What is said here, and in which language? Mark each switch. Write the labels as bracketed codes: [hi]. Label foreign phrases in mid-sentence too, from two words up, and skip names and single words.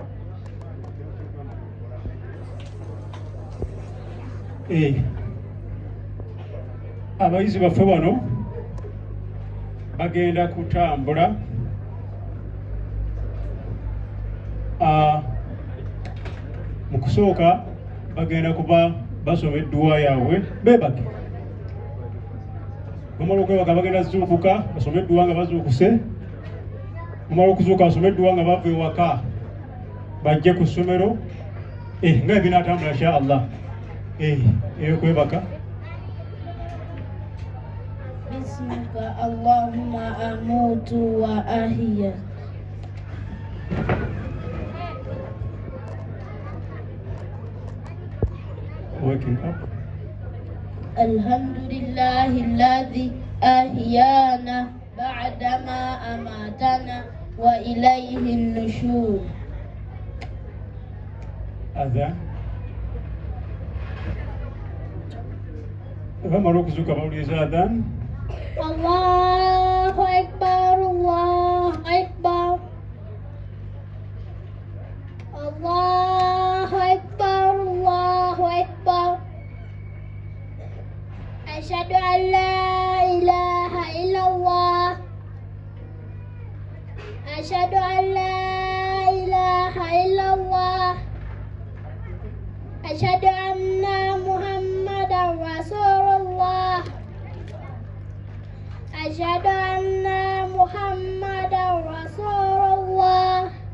[lg] Abayizi baffe bano bagenda kutambula mu kusooka bagenda kuba basoma edduwa yaabwe beebake. Bamala okwebaka bagenda zuukuka basome edduwa nga bazuukuse, bamala okuzuuka basome edduwa nga bava ewaka bajje ku ssomero nga ebinaatambula [ar] إن شاء الله. [lg] Kwebaka [ar] باسمك اللهم أموت وأحيا. [en] Waking up. [ar] الحمد لله الذي أحيانا بعد ما أماتنا وإليه النشور. Adhan. [lg] Bamala okuzuuka bawuliriza adhan. [ar] الله أكبر، الله أكبر، الله أكبر، الله أكبر. أشهد أن لا إله إلا الله، أشهد أن لا إله إلا الله، أشهد أن محمدا رسول الله، أشهد أن محمدا رسول الله.